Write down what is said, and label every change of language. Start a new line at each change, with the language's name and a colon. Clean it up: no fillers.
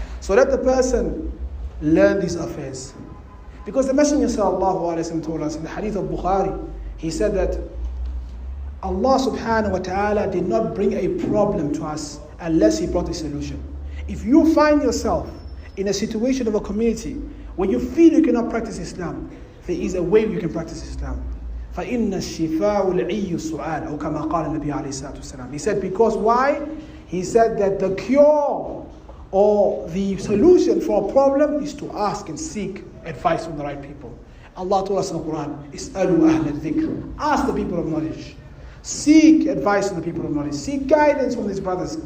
English: So let the person learn these affairs. Because the Messenger sallallahu alaihi wasallam told us in the hadith of Bukhari, he said that Allah subhanahu wa ta'ala did not bring a problem to us unless He brought a solution. If you find yourself in a situation of a community where you feel you cannot practice Islam, there is a way you can practice Islam.
Arabic: فَإِنَّ الشِّفَاءُ الْعِيُّ السُّؤَالُ أو كما قال النبي عليه الصلاة والسلام.
English: He said, because why? He said that the cure or the solution for a problem is to ask and seek advice from the right people. Allah told us in the Quran,
Arabic: اسألوا أهل الذكر.
English: Ask the people of knowledge. Seek advice from the people of knowledge. Seek guidance from these brothers.